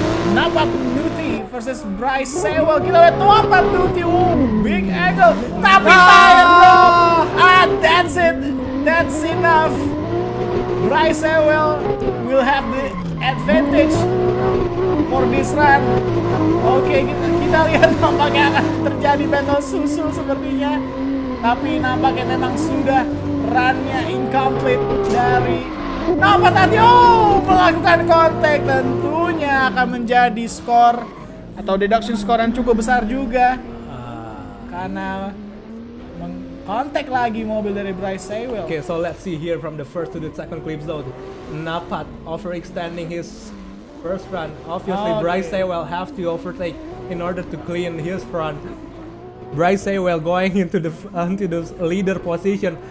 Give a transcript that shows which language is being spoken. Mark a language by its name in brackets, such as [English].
[Indonesian] Napat Nuti versus Bryce Sewell. Kita lihat Napat Nuti, big angle, tapi tire drop. [English] That's it, that's enough. Bryce Sewell will have the advantage for this run. [Indonesian] Oke, kita lihat nampaknya akan terjadi battle susul sepertinya. Tapi nampaknya memang sudah runnya incomplete dari Napat tadi. Melakukan kontak, tentunya akan menjadi skor atau deduction skor yang cukup besar juga. Karena mengkontak lagi mobil dari Bryce Sewell. [English] Okay, so let's see here from the first to the second clip zone. Napat overextending his first run. Obviously, Bryce Sewell have to overtake in order to clean his front. Bryce Sewell going into the leader position.